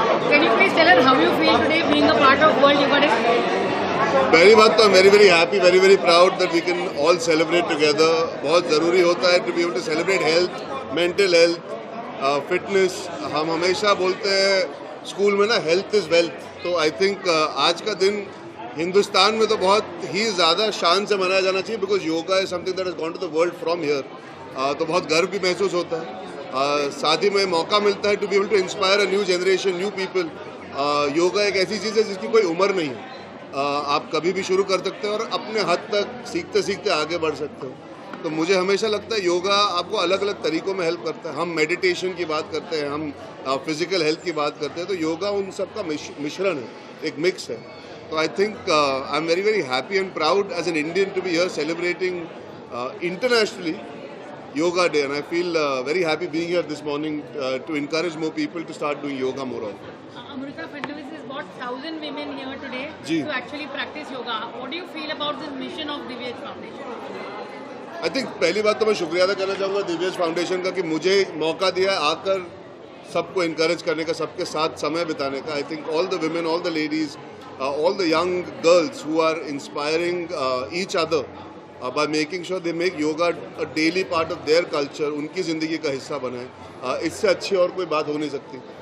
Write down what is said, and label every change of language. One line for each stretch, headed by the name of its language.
English: Can you please tell us how you feel today being a part of World Yoga Day?
Hindi: पहली बात तो
English: very very happy, very very proud that we can all celebrate together.
Hindi: बहुत ज़रूरी होता है
English: to be able to celebrate health, mental health, fitness.
Hindi: हम हमेशा बोलते हैं स्कूल में ना
English: health is wealth.
Hindi: तो
English: I think
Hindi: आज का दिन हिंदुस्तान में तो बहुत ही ज़्यादा शान से मनाया जाना चाहिए
English: because yoga is something that has gone to the world from here.
Hindi: तो बहुत गर्व भी महसूस होता है. साथ ही में मौका मिलता है
English: to be able to inspire a new generation, new people.
Hindi: Yoga एक ऐसी चीज़ है जिसकी कोई उम्र नहीं है. आप कभी भी शुरू कर सकते हो और अपने हद तक सीखते सीखते आगे बढ़ सकते हो. तो मुझे हमेशा लगता है योगा आपको अलग अलग तरीकों में हेल्प करता है. हम मेडिटेशन की बात करते हैं, हम फिजिकल हेल्थ की बात करते हैं, तो योगा उन सब का मिश्रण है, एक मिक्स है.
English: तो I think I am very very happy and proud as an Indian to be here celebrating internationally Yoga Day, and I feel very happy being here this morning to encourage more people to start doing yoga more often. Amrita Fadnavis has brought 1,000 women here today to actually practice yoga. What do you feel about this mission of Divyaj Foundation? I think
Hindi: पहली बात तो मैं शुक्रिया अदा करना चाहूँगा दिव्यज foundation का कि मुझे मौका दिया आकर सबको encourage करने का, सबके साथ समय बिताने का.
English: I think all the women, all the ladies, all the young girls who are inspiring each other by making sure they make yoga a daily part of their culture,
Hindi: उनकी ज़िंदगी का हिस्सा बनाएं. इससे अच्छी और कोई बात हो नहीं सकती.